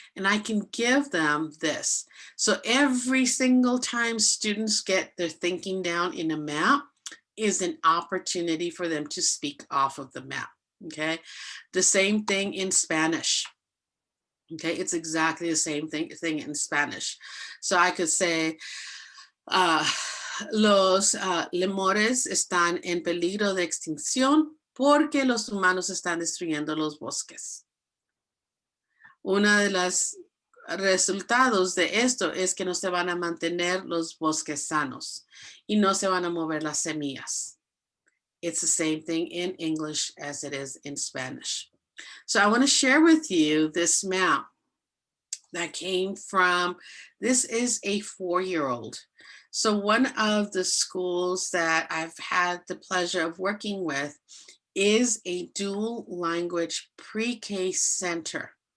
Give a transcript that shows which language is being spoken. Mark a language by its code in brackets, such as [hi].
[en] And I can give them this. So every single time students get their thinking down in a map is an opportunity for them to speak off of the map, okay? The same thing in Spanish. Okay, it's exactly the same thing in Spanish. So I could say, [es] los lemures están en peligro de extinción porque los humanos están destruyendo los bosques. Uno de los resultados de esto es que no se van a mantener los bosques sanos y no se van a mover las semillas. [en] It's the same thing in English as it is in Spanish. So I want to share with you this map that came from, this is a 4-year-old. So one of the schools that I've had the pleasure of working with is a dual language pre-K center.